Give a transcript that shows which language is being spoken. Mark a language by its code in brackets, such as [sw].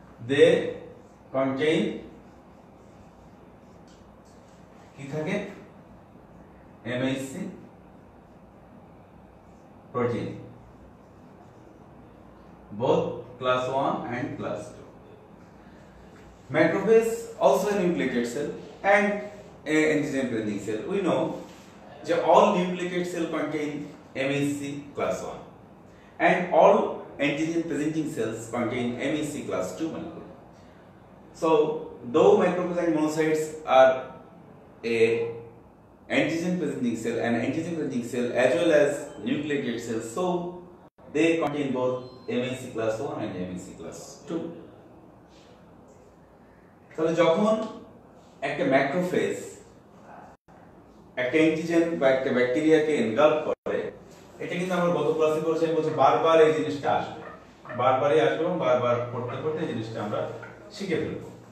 [en] they contain [bn] কি থাকে [en] MHC protein, both class 1 and class 2. Macrophage also a nucleated cell and a antigen presenting cell. We know that all nucleated cell contain MHC class 1 and all antigen presenting cells contain MHC class 2 molecule. So though macrophage and monocytes are a antigen presenting cell and antigen presenting cell as well as nucleated cells, so they contain both MHC class 1 and MHC class 2. [bn] তাহলে যখন একটা macrophage একটা antigen বা একটা ব্যাকটেরিয়াকে engulf করে, এটা কিন্তু আমরা গত ক্লাসে করেছি, বলছি বারবার এই জিনিসটা আসবে, বারবারই আসবে এবং বারবার পড়তে পড়তে এই জিনিসটা আমরা শিখে ফেলবো।